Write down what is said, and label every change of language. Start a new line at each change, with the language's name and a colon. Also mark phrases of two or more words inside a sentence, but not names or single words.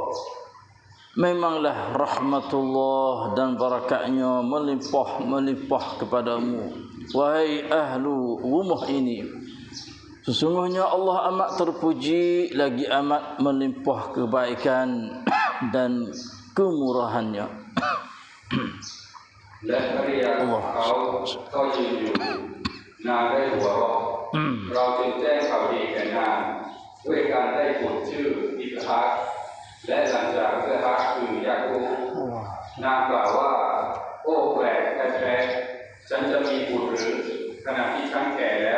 Malay: Memanglah rahmatullah dan barakatnya melimpah kepadamu, wahai ahlu rumah ini. Sesungguhnya Allah amat terpuji lagi amat melimpah kebaikan dan kemurahannya.
Thai: และภริยาของเขาก็ยืนอยู่นางได้หัวเราะเราจึงแจ้งข่าวดีแก่นางด้วยการได้บุตรชื่ออิสฮากและหลังจาก อิสฮากคือยาคูบนางกล่าวว่าโอ้แปลกแท้ๆฉันจะมีบุตรหรือขณะที่ฉันแก่แล้ว